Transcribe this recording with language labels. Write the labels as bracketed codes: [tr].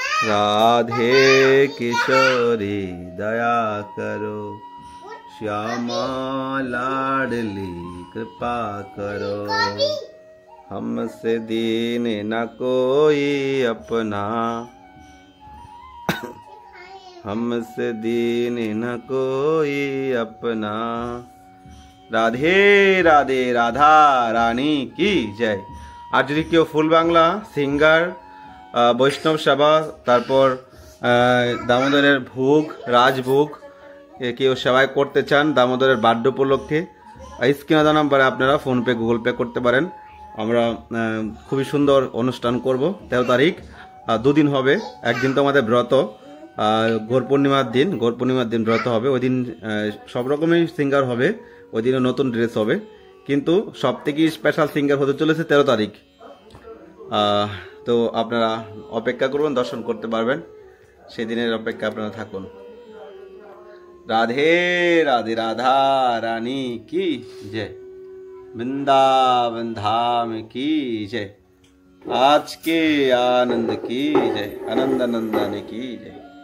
[bn] রাধে কিশোরী দয়া করো, [hi] श्यामा लाडली कृपा करो, हमसे दीन न कोई अपना, हमसे दीन न कोई अपना। রাধে রাধে রাধা রানী কি জয়। [bn] আর যদি কেউ ফুল বাংলা সিঙ্গার, বৈষ্ণব সেবা, তারপর দামোদরের ভোগ, রাজভোগ কেউ সেবায় করতে চান দামোদরের বার্থডে উপলক্ষে, স্ক্রিনে দেওয়া নাম্বারে আপনারা ফোনপে গুগল পে করতে পারেন। আমরা খুবই সুন্দর অনুষ্ঠান করব। 13 তারিখ 2 দিন হবে। একদিন তো আমাদের ব্রত, গৌর পূর্ণিমার দিন ব্রত হবে। ওই দিন সব রকমের সিঙ্গার হবে, ওই দিনও নতুন ড্রেস হবে। কিন্তু সব থেকে স্পেশাল সিঙ্গার হতে চলেছে 13 তারিখ। তো আপনারা অপেক্ষা করবেন, দর্শন করতে পারবেন। সেদিনের অপেক্ষা আপনারা থাকুন। [hi] राधे राधे राधा रानी की जय, वृंदावन धाम की जय, आज के आनंद की जय, आनंद नंदन की जय।